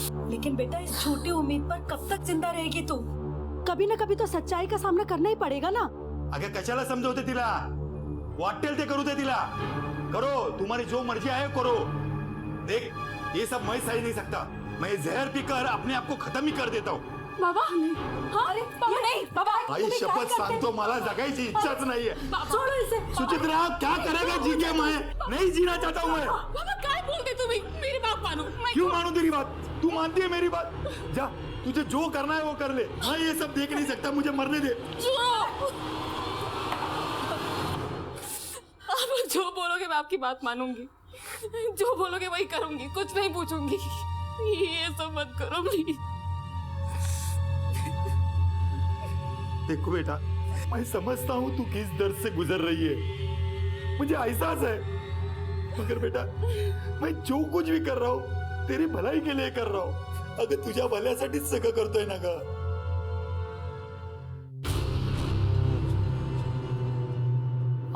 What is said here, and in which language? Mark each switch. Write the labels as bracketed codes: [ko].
[hi] लेकिन बेटा, इस छोटी उम्मीद पर कब तक जिंदा रहेगी तू? कभी ना कभी तो सच्चाई का सामना करना ही पड़ेगा ना। [mr] अगं कशाला समजवते तिला? वाटेल ते करू दे तिला। [hi] करो, तुम्हारी जो मर्जी है करो। देख, ये सब मैं सही नहीं सकता। मैं जहर पीकर अपने आप को खत्म ही कर देता हूँ। बाबा, हाँ, अरे बाबा नहीं, बाबा [mr] आई शपथ सांगतो, मला जगायची इच्छाच नाहीये। [hi] छोड़ो इसे। सुचित्रा, क्या करेगा जी के? मैं नहीं जीना चाहता हूँ। मैं बाबा क्या बोलते तुम्हें? मेरी बात मानो। क्यों मानू तेरी बात? तू मानती है मेरी बात? जा, तुझे जो करना है वो कर ले। मैं ये सब देख नहीं सकता, मुझे मरने दे। आप जो बोलोगे मैं आपकी बात मानूंगी, जो बोलोगे वही करूंगी, कुछ नहीं पूछूंगी। ये सब मत करो प्लीज। देखो बेटा, मैं समझता हूँ तू किस दर्द से गुजर रही है, मुझे एहसास है, मगर बेटा मैं जो कुछ भी कर रहा हूँ तेरी भलाई के लिए कर रहा हूँ. [mr] अगं तुझ्या भल्यासाठीच सगळं करतोय ना ग.